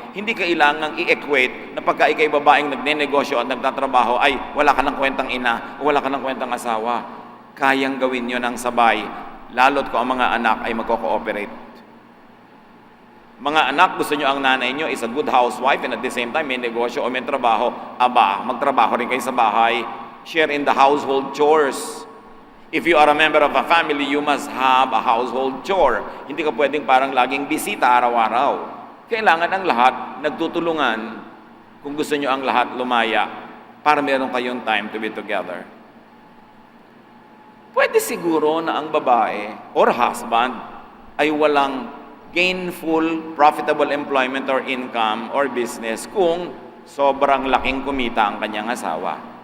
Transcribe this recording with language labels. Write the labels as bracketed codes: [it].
[tl] Hindi kailangang i-equate na pagka ikay babaeng nagnenegosyo at nagtatrabaho, ay wala ka ng kwentang ina o wala ka ng kwentang asawa. Kayang gawin nyo ng sabay, lalo't kung ang mga anak ay magko-cooperate. Mga anak, gusto nyo ang nanay nyo [en] is a good housewife and at the same time [tl] may negosyo o may trabaho. Aba, magtrabaho rin kayo sa bahay. [en] Share in the household chores. If you are a member of a family, you must have a household chore. [tl] Hindi ka pwedeng parang laging bisita araw-araw. Kailangan ang lahat nagtutulungan kung gusto nyo ang lahat lumaya para meron kayong [en] time to be together. [tl] Pwede siguro na ang babae or husband ay walang [en] gainful, profitable employment or income or business [tl] kung sobrang laking kumita ang kanyang asawa.